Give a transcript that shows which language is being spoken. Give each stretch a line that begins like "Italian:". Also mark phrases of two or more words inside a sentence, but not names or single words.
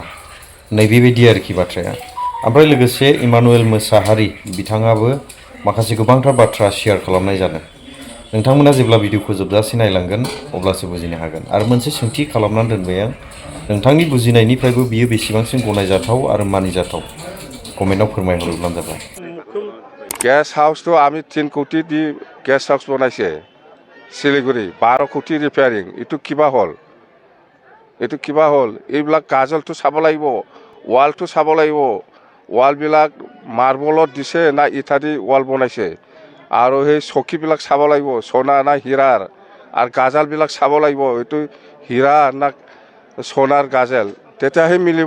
Bodo: नैबेबायदि आरोखि बाथ्राया। ओमफ्राय लोगोसे इमानुएल मोसाहारि बिथाङाबो माखासे गोबांथार बाथ्रा शेयार खालामनाय जादों। नोंथांमोना जेब्ला भिडिअखौ जोबजासे नायलांगोन अब्लासो बुजिनो हागोन। आरो मोनसे सोंथि खालामनानै दोनबाय आं, नोंथांनि बुजिनायनिफ्रायबो बियो बेसेबांसिम गनायजाथाव आरो मानिजाथाव कमेन्टआव फोरमायहरोब्लानो जाबाय।
Assamese: गेस्ट हाउसটো আমি 3 কোটি দি
English: guest house
Assamese: বনাইছে শিলিগুড়ি, 12 কোটি ৰিপেয়াৰিং এইটো কিবা হ'ল এইবিলাক কাজলটো চাব লাগিব, ৱালটো চাব লাগিব। ৱালবিলাক মাৰ্বলত দিছে না ইটা দি ৱাল বনাইছে, আৰু সেই চকীবিলাক চাব লাগিব সোণা না হীৰাৰ, আৰু গাজালবিলাক চাব লাগিব এইটো হীৰা না সোণাৰ গাজেল, তেতিয়াহে মিলিব।